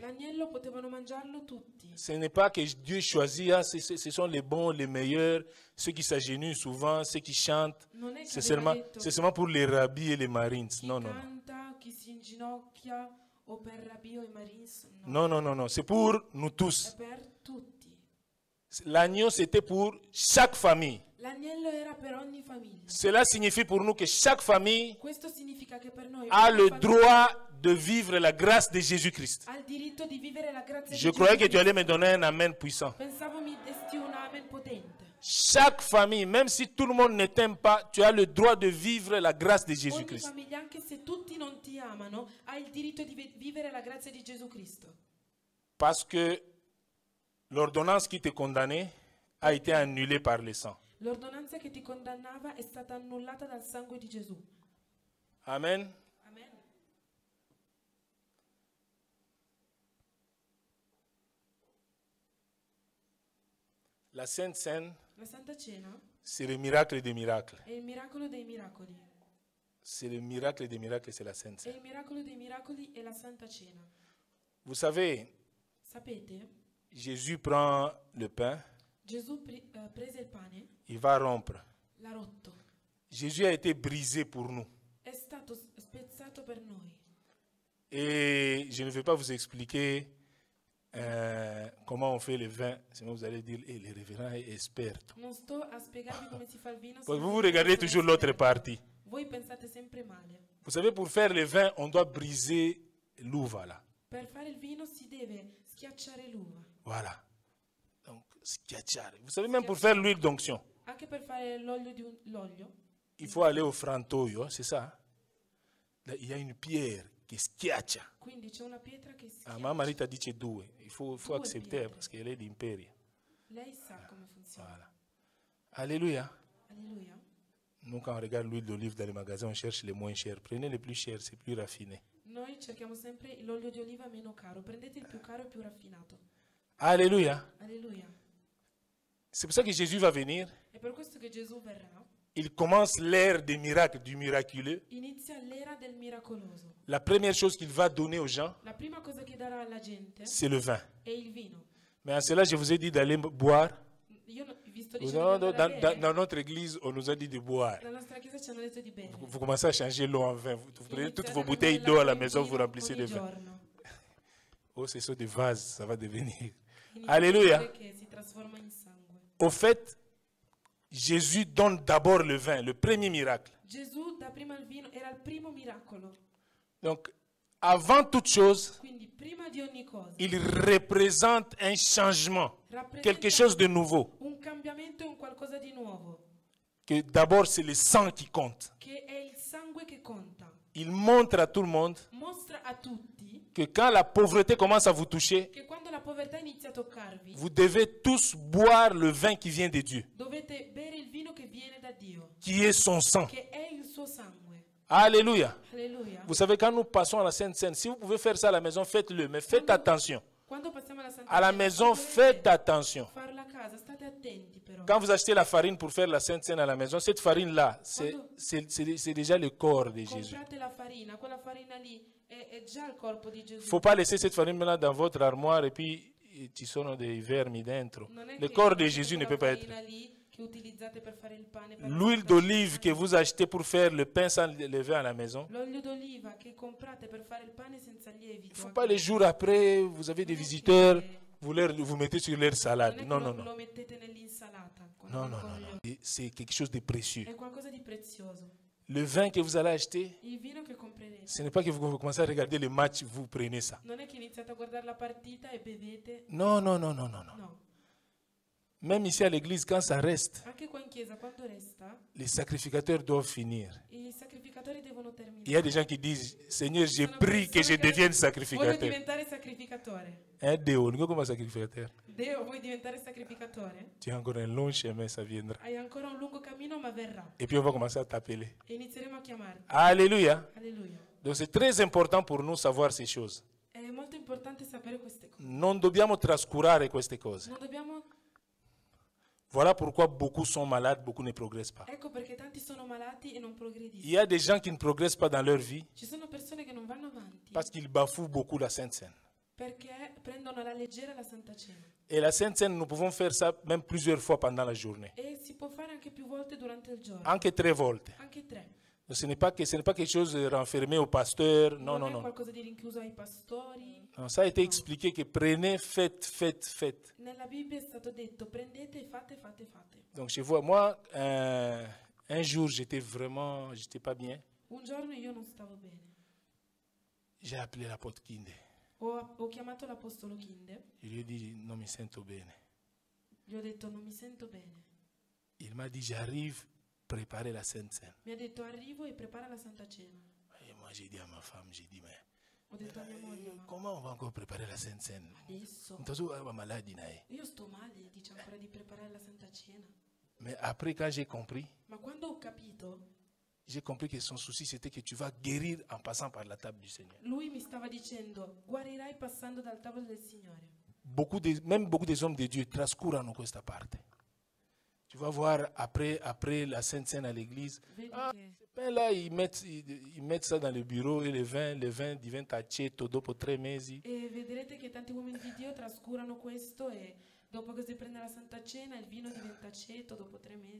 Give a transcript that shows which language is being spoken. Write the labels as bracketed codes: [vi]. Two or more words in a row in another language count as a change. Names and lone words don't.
[it] L'agnello potevano mangiarlo tutti. [fr] Ce n'est pas que Dieu choisit, ah, ce sont les bons, les meilleurs, ceux qui s'agenouillent souvent, ceux qui chantent. [it] Non è che [fr] C'est [it] aveva [fr] seulement, [it] detto [fr] c'est seulement pour les rabbis et les marines. [it] chi [fr] Non, non, non. [it] canta, chi si inginocchia o per Rabbi o i Marines. No. [fr] Non, non, non, non. C'est pour nous [it] È [fr] tous. [it] per tutti. [fr] L'agneau, c'était pour chaque famille. [it] L'agnello era per ogni famiglia. [fr] Cela signifie pour nous que chaque famille [it] Questo significa che per noi [fr] a [it] ogni [fr] le [it] famiglia [fr] droit de vivre la grâce de Jésus-Christ. [it] ha il diritto di vivere la grazia [fr] Je [it] di [fr] croyais que [it] Gesù [fr] tu allais [it] Cristo. [fr] me donner un amen puissant. [it] Pensavo mi desti un amen potente. [fr] Chaque famille, même si tout le monde ne t'aime pas, tu as le droit de vivre la grâce de [it] Ogni [fr] Jésus-Christ. [it] famiglia, anche se tutti non ti amano, ha il diritto di vivere la grazia di Gesù Cristo. [fr] Parce que l'ordonnance qui te condamnait a été annulée par le sang. [it] L'ordonanza che ti condannava è stata annullata dal sangue di Gesù. [fr] Amen. [it] Amen. [fr] La Sainte Seine, [it] La Santa Cena [fr] c'est le miracle des miracles. [it] è il miracolo dei miracoli. [fr] C'est le miracle des miracles, c'est la Sainte [it] E Seine. il miracolo dei miracoli è la Santa Cena. [fr] Vous savez, [it] Sapete, [fr] Jésus prend le pain, [it] Gesù prese il pane, [fr] il va rompre. [it] l'ha rotto. [fr] Jésus a été brisé pour nous. [it] È stato spezzato per noi. [fr] Et je ne vais pas vous expliquer comment on fait le vin. Sinon vous allez dire, le révérend est expert. [it] Non sto a spiegarvi come si fa il vino. [fr] Vous vous regardez toujours l'autre partie. [it] Voi pensate sempre male. [fr] Vous savez, pour faire le vin, on doit briser l'uva là. [it] Per fare il vino si deve schiacciare l'uva. [fr] Voilà. Donc, schiacciare. Vous savez, même pour faire l'huile d'onction, [it] Anche per fare l'olio, [fr] il faut aller au frantoio, c'est ça. Là, il y a une pierre qui schiaccia. [it] quindi c'è una pietra che [fr] Ah, [it] schiaccia. ma Marita dice due. [fr] Il faut [it] Due [fr] accepter [it] pietre. [fr] parce qu'elle est d'Imperia. [it] Lei sa come funziona. [fr] Voilà. Alléluia. [it] Alleluia. [fr] Nous, quand on regarde l'huile d'olive dans les magasins, on cherche les moins chers. Prenez les plus chers, c'est plus raffiné. [it] Noi cerchiamo sempre l'olio di oliva meno caro. Prendete il più caro e più raffinato. [fr] Alléluia. [it] Alleluia. [fr] C'est pour ça que Jésus va venir. [it] È per questo che Gesù verrà. [fr] Il commence l'ère des miracles, du miraculeux. [it] Inizia l'era del miracoloso. [fr] La première chose qu'il va donner aux gens, [it] La prima cosa che darà alla gente [fr] c'est le vin. [it] è il vino. [fr] Mais en cela, je vous ai dit d'aller boire. [it] Io vi sto [fr] Non, [it] dicendo di [fr] non, [it] andare a bere. [fr] dans notre église, on nous a dit de boire. [it] La nostra chiesa ci hanno detto di bere. [fr] Vous commencez à changer l'eau en vin. Vous prenez toutes [it] Iniziate [fr] vos [it] a [fr] bouteilles [it] cambiare [fr] d'eau à la [it] l'acqua in [fr] maison, vous [it] vino [fr] remplissez de [it] ogni [fr] vin. [it] giorno. [fr] Oh, c'est ça des vases, ça va devenir. [it] Iniziate [fr] Alléluia. [it] a dire che si trasforma in sangue. [fr] Au fait, Jésus donne d'abord le vin, le premier miracle. [it] Gesù da prima il vino era il primo miracolo. [fr] Donc, avant toute chose, [it] Quindi prima di ogni cosa [fr] il représente un changement, [it] rappresenta [fr] quelque chose de nouveau. [it] un cambiamento e un qualcosa di nuovo, [fr] Que d'abord, c'est le sang qui compte. [it] che è il sangue che conta. [fr] Il montre à tout le monde [it] Mostra a tutti [fr] que quand la pauvreté commence à vous toucher, [it] che quando la povertà inizia a toccarvi, [fr] vous devez tous boire le vin qui vient de Dieu, [it] dovete bere il vino che viene da Dio, [fr] qui est son sang. [it] che è il suo sangue. [fr] Alléluia. [it] Alleluia. [fr] Vous savez, quand nous passons à la Sainte Seine, si vous pouvez faire ça à la maison, faites-le, mais faites attention. [it] Quando passiamo alla Santa [fr] À la [it] Cena, [fr] maison, [it] se [fr] faites [it] volete [fr] attention. [it] farla a casa, state attenti però. [fr] Quand vous achetez la farine pour faire la Sainte Seine à la maison, cette farine-là, c'est déjà le corps de Jésus. [it] Comprate la farina, quella farina lì è già il corpo di [fr] Il [it] Gesù. [fr] ne faut pas laisser cette farine-là dans votre armoire et puis [it] ci sono dei vermi dentro. Non è [fr] Le [it] che [fr] corps de [it] mettete [fr] Jésus ne [it] la [fr] peut pas être. [it] farina lì che utilizzate per fare il pane. per [fr] L'huile [it] la [fr] d'olive [it] Santa [fr] que [it] Cena. [fr] vous achetez pour faire le pain sans le vin à la maison, [it] L'olio d'oliva che comprate per fare il pane senza lievito. [fr] il ne faut pas les jours après, vous avez des visiteurs, vous mettez sur leur salade. [it] Non, non, Lo non. mettete nell'insalata. quando Non, non, ancora non, gli non. occhi. [fr] Et c'est quelque chose de précieux. [it] È qualcosa di prezioso. [fr] Le vin que vous allez acheter, [it] Il vino che comprerete. [fr] ce n'est pas que vous commencez à regarder le match, vous prenez ça. [it] Non è che iniziate a guardare la partita e bevete. [fr] Non, non, non, non, non, non. [it] No. [fr] Même ici à l'église, quand ça reste, [it] Anche qua in chiesa, quando resta, [fr] les sacrificateurs doivent finir. [it] i sacrificatori devono terminare. [fr] Il y a des gens qui disent, Seigneur, j'ai [it] Sono [fr] pris que je [it] persone che [fr] devienne [it] voglio [fr] sacrificateur. [it] diventare sacrificatore. [fr] Un Déo, nous comment sacrificateur? [it] Deo, vuoi diventare sacrificatore? [fr] Tu as encore un long chemin, ça viendra. [it] Hai ancora un lungo cammino, ma verrà. [fr] Et puis on va commencer à t'appeler. [it] E inizieremo a chiamarti. [fr] Alléluia. [it] Alleluia. [fr] Donc c'est très important pour nous savoir ces choses. [it] È molto importante sapere queste cose. Non dobbiamo trascurare queste cose. Non dobbiamo... [fr] Voilà pourquoi beaucoup sont malades, beaucoup ne progressent pas. [it] Ecco perché tanti sono malati e non [fr] Il [it] progrediscono. [fr] y a des gens qui ne progressent pas dans leur vie [it] Ci sono persone che non vanno avanti [fr] parce qu'ils bafouent beaucoup la Sainte Seine. [it] perché prendono alla leggera la Santa Cena. [fr] Et la Sainte Seine, nous pouvons faire ça même plusieurs fois pendant la journée. [it] E si può fare anche più volte durante il giorno. Anche 3 volte. Anche 3. [fr] Donc, ce n'est pas quelque chose de renfermé au pasteur. [it] Non, non, è non. qualcosa di rinchiuso ai pastori. [fr] Non, ça a été expliqué que prenez, faites. [it] Nella Bibbia è stato detto prendete e fate, fate, fate. [fr] Donc je vois, moi, un jour, j'étais pas bien. [it] Un giorno io non stavo bene. [fr] J'ai appelé l'apôtre Kinde. [it] Ho chiamato l'apostolo Kinde. [fr] Je lui ai dit, [it] non mi sento bene. Gli ho detto non mi sento bene. [fr] Il m'a dit, j'arrive, préparer la Sainte Seine. [it] Mi ha detto arrivo e prepara la Santa Cena. [fr] Et moi, j'ai dit à ma femme, j'ai dit, mais [it] Ho detto a mia moglie, ma [fr] comment on va encore préparer la Sainte Seine? [it] adesso [fr] Maladie, nae. [it] io sto male, dice ancora di preparare la Santa Cena. [fr] Mais après, quand j'ai compris que son souci, c'était que tu vas guérir en passant par la table du Seigneur. [it] Lui mi stava dicendo, guarirai passando dal tavolo del Signore. [fr] Beaucoup des hommes de Dieu [it] trascurano questa parte. [fr] Tu vas voir après la Sainte Seine à l'église. [it] Vedi [fr] Ah, [it] che [fr] ces pains-là, ils mettent ça dans le bureau et le vin [it] diventa aceto dopo 3 mesi. E vedrete che tanti uomini di Dio trascurano questo e dopo che si prende la Santa Cena il vino diventa aceto dopo 3 mesi.